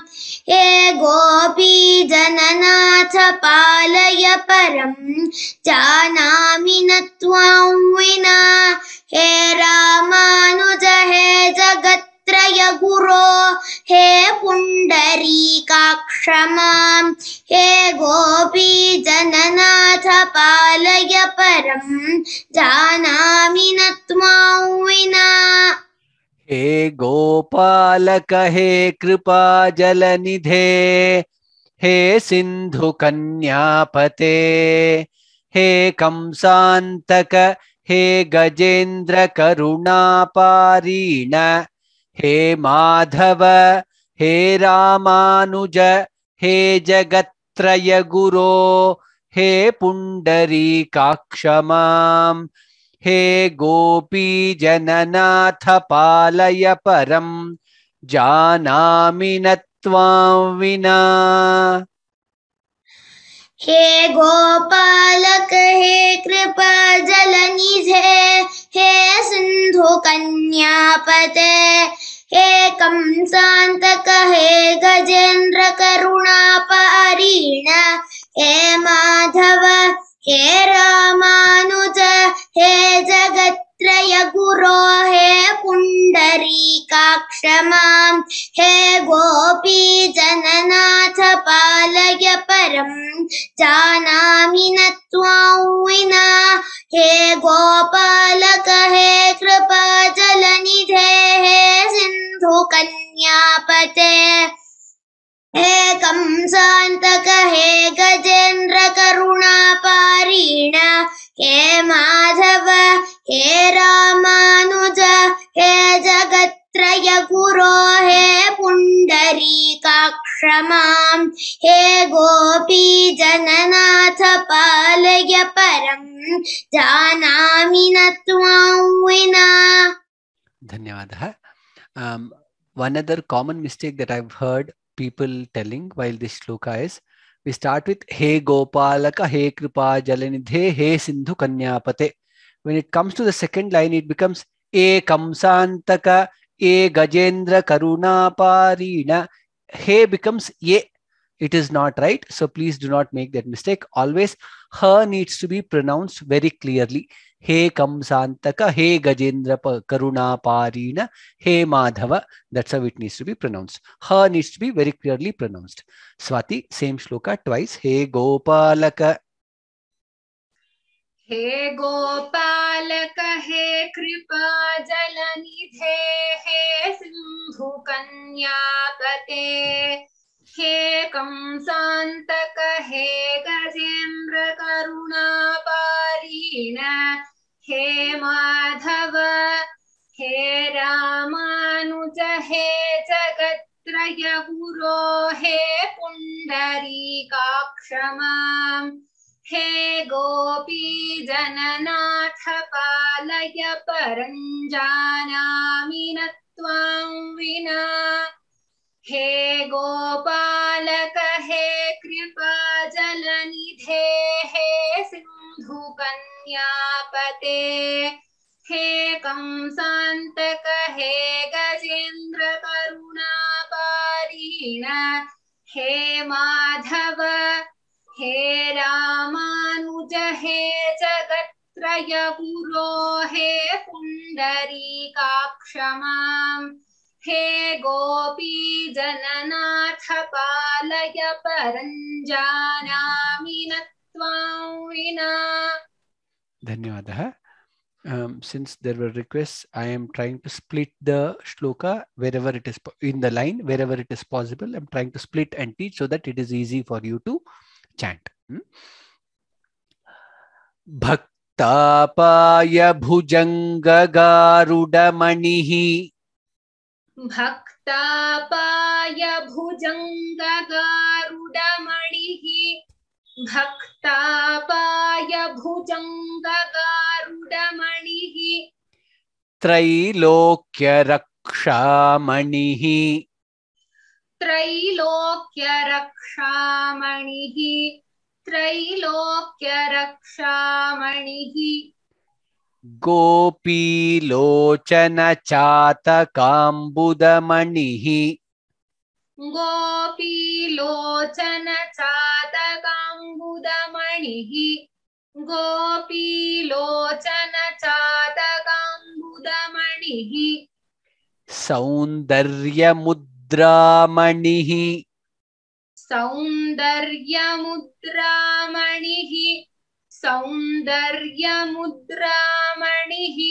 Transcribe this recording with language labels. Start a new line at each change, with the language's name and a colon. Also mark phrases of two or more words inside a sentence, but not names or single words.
Sanskrit: हे गोपी जननाथ पालय परं जानामि न त्वां विना हे रामानुज हे जगत्त्रय गुरो हे पुण्डरीकाक्ष माम् हे गोपी जननाथ पालय परं जानामि न त्वां विना हे गोपालक हे कृपाजलनिधे हे सिन्धुकन्यापते हे कंसान्तक हे गजेन्द्र करुणापारीण हे माधव हे रामानुज हे जगत्त्रय गुरो हे पुण्डरीकाक्ष माम् हे गोपी जननाथ पालय परं जानामि न त्वां विना हे गोपालक हे कृपाजलनिधे हे सिन्धुकन्यापते हे कंसान्तक हे गजेन्द्र करुणापारीण हे माधव हे रामानुज हे जगत्त्रय गुरो हे पुण्डरीकाक्ष माम् हे गोपी जननाथ पालय परं जानामि न त्वां विना हे गोपालक हे कृपाजलनिधे हे सिन्धुकन्यापते हे कंसान्तक हे गजेन्द्र करुणापारीण हे माधव हे रामानुज हे जगत्त्रय गुरो हे पुण्डरीकाक्ष मां हे गोपी जननाथ पालय परं जानामि न त्वां विना. धन्यवादः.
English: One other common mistake that I've heard people telling while this shloka is, we start with
Sanskrit: हे गोपालक हे कृपाजलनिधे हे सिन्धुकन्यापते.
English: When it comes to the second line, it becomes
Sanskrit: ए कंसान्तक ए गजेन्द्र करुणापारीण.
English: He becomes Ye. It is not right. So please do not make that mistake. Always her needs to be pronounced very clearly.
Sanskrit: हे कंसान्तक हे गजेन्द्र करुणापारीण हे माधव.
English: That's how it needs to be pronounced. Her needs to be very clearly pronounced. Swati, same shloka twice.
Sanskrit: हे गोपालक. हे गोपालक हे कृपा जलनिधे हे सिंधु कन्यापते हे कंसान्तक हे गजेन्द्र करुणापारीण हे माधव हे रामानुज हे जगत्त्रय गुरो हे पुण्डरीकाक्ष मां हे गोपी जननाथ पालय परं जानामि न त्वां विना. हे गोपालक हे कृपा जलनिधे हे सिंधु कन्यापते हे कंसान्तक हे गजेन्द्र करुणापारीण हे माधव हे रामानुज हे जगत्त्रय गुरो हे पुण्डरीकाक्ष मां हे गोपी जननाथ पालय परं जानामि न त्वां विना. Dhanyavadah.
English: Since there were requests, I am trying to split the shloka wherever it is in the line, wherever it is possible. I'm trying to split and teach so that it is easy for you to chant.
Sanskrit: भक्तापाय भुजङ्गगारुडमणिः. भक्तापाय भुजङ्गगारुडमणिः. भक्तापाय भुजङ्गगारुडमणिः. त्रैलोक्य रक्षामणिः. त्रैलोक्य रक्षामणिः. त्रैलोक्य रक्षामणिः. गोपी लोचन चातकाम्बुदमणिः. गोपी लोचन चातकाम्बुदमणिः. गोपी लोचन चातकाम्बुदमणिः. सौन्दर्य मुद्रामणिः. सौन्दर्य मुद्रामणिः. सौन्दर्य मुद्रामणिः.